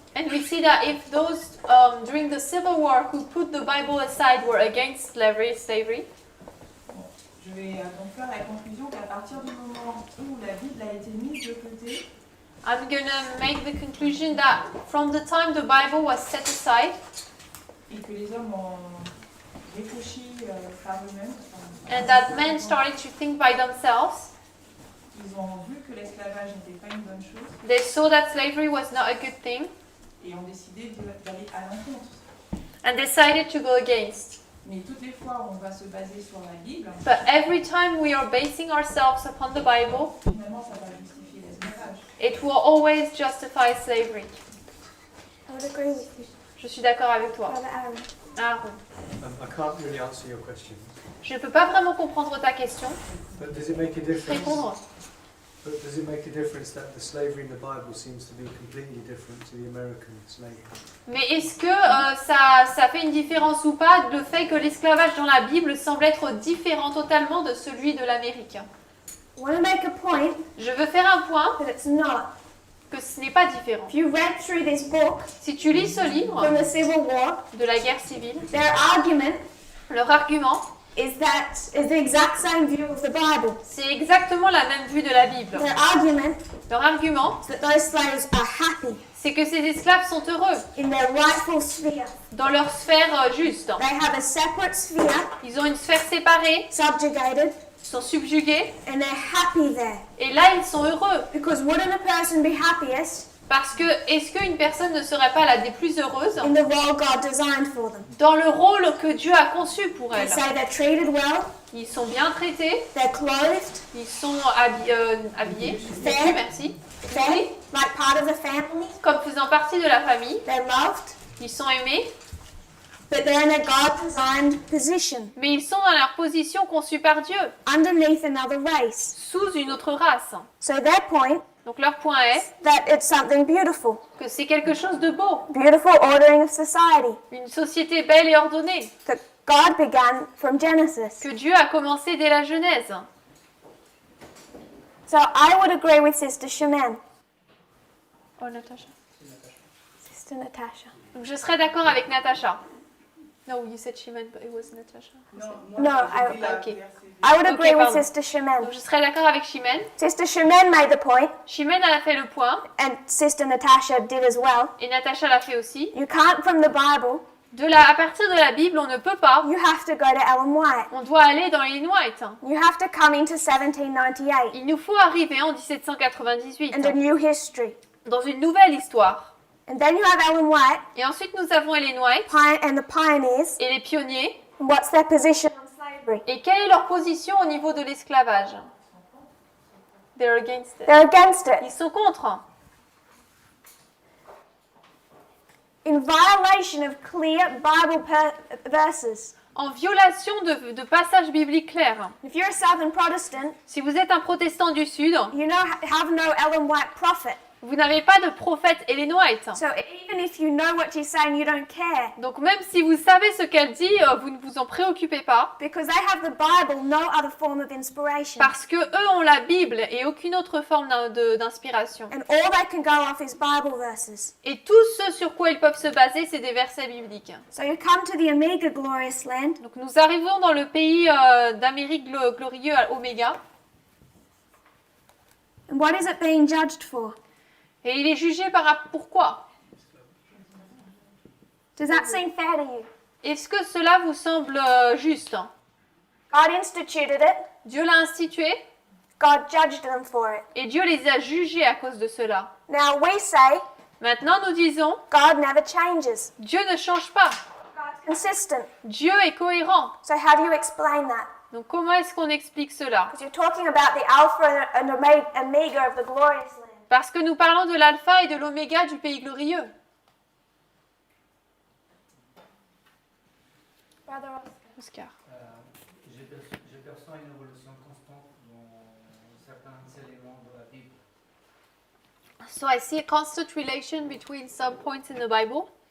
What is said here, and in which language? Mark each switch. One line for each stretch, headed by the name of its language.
English: and we see that if those during the Civil War who put the Bible aside were against slavery,
French: Bon, je vais donc faire la conclusion qu'à partir du moment où la Bible a été mise de côté,
English: I'm gonna make the conclusion that from the time the Bible was set aside
French: et que les hommes ont réfléchi par eux-mêmes,
English: and that men started to think by themselves,
French: ils ont vu que l'esclavage n'était pas une bonne chose
English: they saw that slavery was not a good thing
French: et ont décidé d'aller à l'encontre.
English: and decided to go against.
French: Mais toutes les fois où on va se baser sur la Bible,
English: But every time we are basing ourselves upon the Bible,
French: finalement ça va justifier l'esclavage.
English: it will always justify slavery. I would agree with you,
French: Je suis d'accord avec toi.
English: Brother Aaron. Aaron. I can't really answer your question.
French: Je ne peux pas vraiment comprendre ta question.
English: But does it make a difference?
French: Répondre.
English: But does it make a difference that the slavery in the Bible seems to be completely different to the American slavery?
French: Mais est-ce que ça fait une différence ou pas le fait que l'esclavage dans la Bible semble être différent totalement de celui de l'Amérique?
English: I want to make a point
French: Je veux faire un point
English: that it's not.
French: que ce n'est pas différent.
English: If you read through this book
French: Si tu lis ce livre
English: from the Civil War,
French: de la guerre civile,
English: their argument
French: leur argument,
English: is the exact same view of the Bible.
French: c'est exactement la même vue de la Bible.
English: Their argument
French: Leur argument,
English: is that those slaves are happy
French: c'est que ces esclaves sont heureux
English: in their rightful sphere.
French: dans leur sphère juste.
English: They have a separate sphere,
French: Ils ont une sphère séparée,
English: subjugated,
French: ils sont subjugués,
English: and they're happy there.
French: et là ils sont heureux.
English: Because wouldn't a person be happiest
French: Parce que, est-ce qu'une personne ne serait pas la des plus heureuses
English: in the role God designed for them?
French: dans le rôle que Dieu a conçu pour
English: They
French: elle?
English: say they're treated well,
French: Ils sont bien traités,
English: they're clothed,
French: ils sont habillés, vêtus, merci,
English: fed, like part of the family,
French: comme faisant partie de la famille,
English: they're loved,
French: ils sont aimés,
English: but they're in a God-designed position,
French: mais ils sont dans leur position conçue par Dieu,
English: underneath another race.
French: sous une autre race.
English: So their point
French: Donc leur point est
English: that it's something beautiful,
French: que c'est quelque chose de beau,
English: beautiful ordering of society
French: une société belle et ordonnée,
English: that God began from Genesis.
French: que Dieu a commencé dès la Genèse.
English: So I would agree with Sister Shemin. Oh, Natasha. Sister Natasha.
French: Donc je serais d'accord avec Natasha.
English: No, you said Shimon, but it was Natasha. No, I, Ok. I would agree Ok, with
French: pardon.
English: Sister Shemin.
French: Donc je serais d'accord avec Shimon.
English: Sister Shemin made the point,
French: Shimon a fait le point,
English: and Sister Natasha did as well.
French: et Natasha l'a fait aussi.
English: You can't, from the Bible,
French: À partir de la Bible, on ne peut pas.
English: you have to go to Ellen White.
French: On doit aller dans Ellen White.
English: You have to come into 1798
French: Il nous faut arriver en 1798,
English: and a new history.
French: dans une nouvelle histoire.
English: And then you have Ellen White
French: Et ensuite, nous avons Ellen White
English: and the pioneers.
French: et les pionniers.
English: And what's their position on slavery?
French: Et quelle est leur position au niveau de l'esclavage?
English: They're against it. They're against it.
French: Ils sont contre.
English: In violation of clear Bible verses.
French: En violation de passages bibliques clairs.
English: If you're a Southern Protestant,
French: Si vous êtes un protestant du Sud,
English: you have no Ellen White prophet.
French: vous n'avez pas de prophète Ellen White.
English: So even if you know what she's saying, you don't care.
French: Donc même si vous savez ce qu'elle dit, vous ne vous en préoccupez pas.
English: Because they have the Bible, no other form of inspiration.
French: Parce que eux ont la Bible et aucune autre forme d'inspiration.
English: And all they can go off is Bible verses.
French: Et tout ce sur quoi ils peuvent se baser, c'est des versets bibliques.
English: So you come to the Omega glorious land,
French: Donc nous arrivons dans le pays d'Amérique glorieux à Oméga.
English: and what is it being judged for?
French: Et il est jugé pourquoi?
English: Does that seem fair to you?
French: Est-ce que cela vous semble juste?
English: God instituted it,
French: Dieu l'a institué
English: God judged them for it.
French: et Dieu les a jugés à cause de cela.
English: Now we say
French: Maintenant nous disons,
English: God never changes.
French: Dieu ne change pas.
English: God's consistent.
French: Dieu est cohérent.
English: So how do you explain that?
French: Donc comment est-ce qu'on explique cela?
English: Because you're talking about the Alpha and Omega of the glorious land.
French: Parce que nous parlons de l'alpha et de l'oméga du pays glorieux.
English: Brother Oscar.
French: Je perçois une évolution constante dans certains éléments de la Bible.
English: So I see a constant relation between some points in the Bible.